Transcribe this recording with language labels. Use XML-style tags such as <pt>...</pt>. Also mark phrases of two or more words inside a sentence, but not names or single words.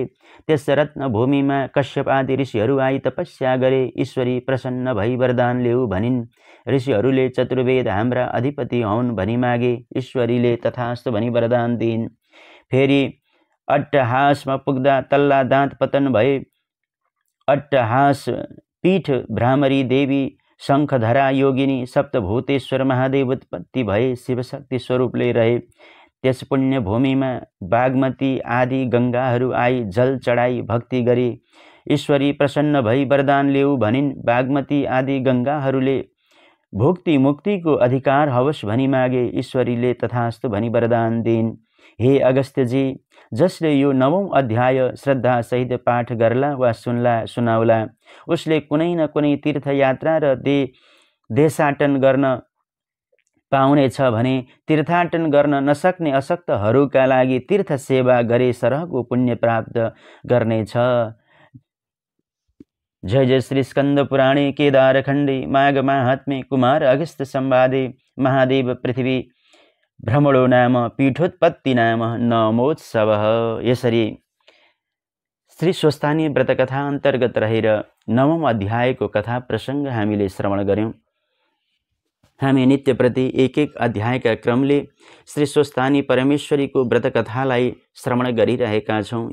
<ne>त्यस रत्न भूमिमा कश्यप आदि ऋषिहरू आई तपस्या गरे। ईश्वरी प्रसन्न भई वरदान ल्याऊ भनिन्। ऋषिहरूले चतुर्वेद हाम्रा अधिपति हौन् भनी मागे। ईश्वरीले तथास्तु भनी वरदान दिइन्। फेरि अट्टहासमा पुग्दा तल्ला दाँत पतन भए। अट्टहास पीठ भ्रामरी देवी शङ्खधरा योगिनी सप्तभूतेश्वर महादेव उत्पत्ति भए शिवशक्ति स्वरूपले रहे। त्यस पुण्य भूमिमा बागमती आदि गङ्गाहरू आई जल चढाई भक्ति गरे। ईश्वरी प्रसन्न भई वरदान ल्याऊ भनिन्। बागमती आदि गङ्गाहरूले भुक्ति मुक्तिको अधिकार होस् भनी मागे। ईश्वरीले तथास्तु भनी वरदान दिइन्। हे अगस्त्यजी, जसले यो 9औं अध्याय श्रद्धासहित पाठ गर्ला वा सुनाउला उसले कुनै न कुनै तीर्थयात्रा र देशाटन गर्न पाउनेछ भने तीर्थाटन गर्न नसक्ने अशक्तहरूका लागि तीर्थ सेवा गरे सरहको पुण्य प्राप्त गर्नेछ।</ne> <sa>जय जय श्री स्कंद पुराणे केदारखण्डे माघ माहात्म्ये कुमार अगस्त्य संवादे महादेव पृथ्वी भ्रमणो नाम पीठोत्पत्ति नाम नमोत्सवः।</sa> <ne>यसरी श्री स्वस्थानी व्रतकथा अन्तर्गत रहेर 9औं अध्यायको कथा प्रसङ्ग हामीले श्रवण गर्यौं। हामी नित्यप्रति एक अध्यायका क्रमले श्री स्वस्थानी परमेश्वरीको व्रतकथालाई श्रवण गरिरहेका छौं।</ne>